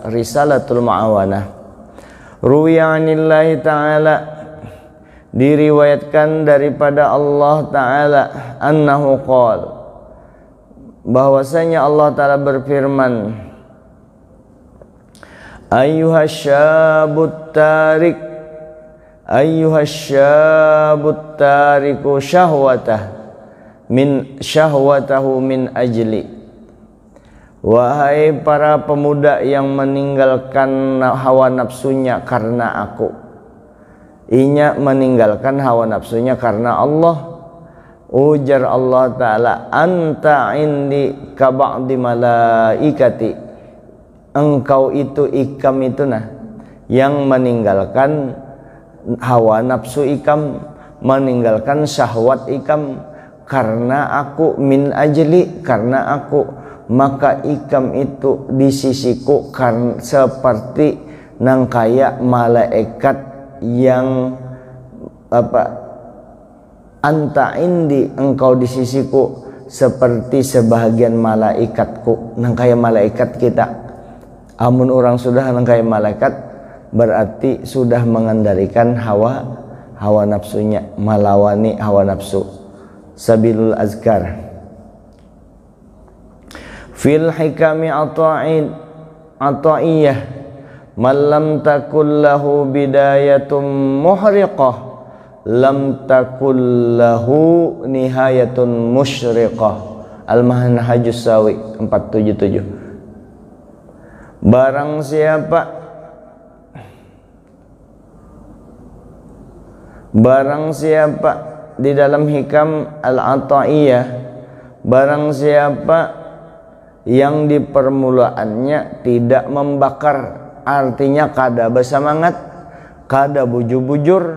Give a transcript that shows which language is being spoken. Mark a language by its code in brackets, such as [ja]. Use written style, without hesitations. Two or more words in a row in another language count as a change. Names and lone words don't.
[ar] Risalatul Ma'awanah. روي عن الله تعالى, [id] diriwayatkan daripada Allah ta'ala, [ar] أنه قال, [id] bahwasanya Allah ta'ala berfirman, [ar] أيها الشاب التارك أيها الشاب التارك شهوته من أجلي. [id] Wahai para pemuda yang meninggalkan hawa nafsunya karena aku. [bjn] Inya meninggalkan hawa nafsunya karena Allah. Ujar Allah ta'ala, [ar] أنت عندي كبعض ملائكتي. [bjn] Engkau itu ikam itu yang meninggalkan hawa nafsu ikam, meninggalkan syahwat ikam karena aku, [ar] من أجلي, [bjn] karena aku. Maka ikam itu di sisiku karena seperti kaya malaikat yang [ar] أنت عندي, [bjn] engkau di sisiku seperti sebahagian malaikatku, kaya malaikat kita. Amun orang sudah kaya malaikat, berarti sudah mengendalikan hawa nafsunya, melawani hawa nafsu. Sabilul azkar. [ar] في الحكم العطائية من لم تكن له بداية محرقة لم تكن له نهاية مشرقة. [bjn] Al-Manhajus Sawi 477. Barang siapa di dalam hikam al-ata'iyah, barang siapa yang di permulaannya tidak membakar, artinya kada bersemangat, kada bujur-bujur.